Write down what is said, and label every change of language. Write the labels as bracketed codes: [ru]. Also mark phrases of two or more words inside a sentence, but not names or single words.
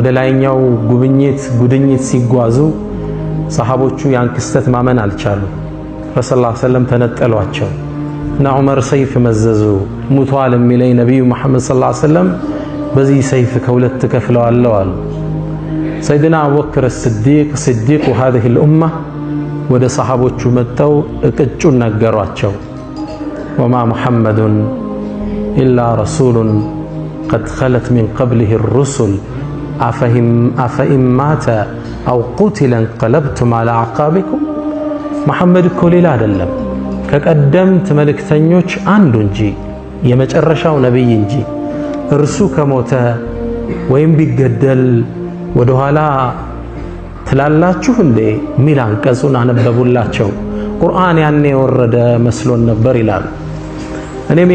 [am] ላይኛው ጉድኝት ሲጓዙ ሰሃቦቹ ያን ክስተት ማመን አልቻሉ ረሱላህ [ar] صلى الله عليه وسلم [am] ተነጠሏቸው እና ዑመር ሰይፍ መዘዙ ሙቷል የሚለኝ ነብዩ መሐመድ [ar] صلى الله عليه وسلم [am] በዚህ ሰይፍ ከሁለት ከፍለዋለሁ አሉ ሰይድና አቡበክር ስዲቅ [ar] هذه الامه [am] ወደ ሰሃቦቹ መጥተው እቅጩን ነገሯቸው [ar] وما محمد إلا رسول قد خلت من قبله الرسل أفإن مات أو قتل انقلبتم على أعقابكم [am] محمد እኮ ሌላ አይደለም ከቀደምት መልእክተኞች አንዱ እንጂ የመጨረሻው ነብይ እንጂ እርሱ ከሞተ ወይም ቢገደል ወደ ኋላ ትላላችሁ እንዴ ሚል አንቀጹን አነበቡላቸው ቁርአን ያኔ ወረደ መስሎን ነበር ይላል እኔም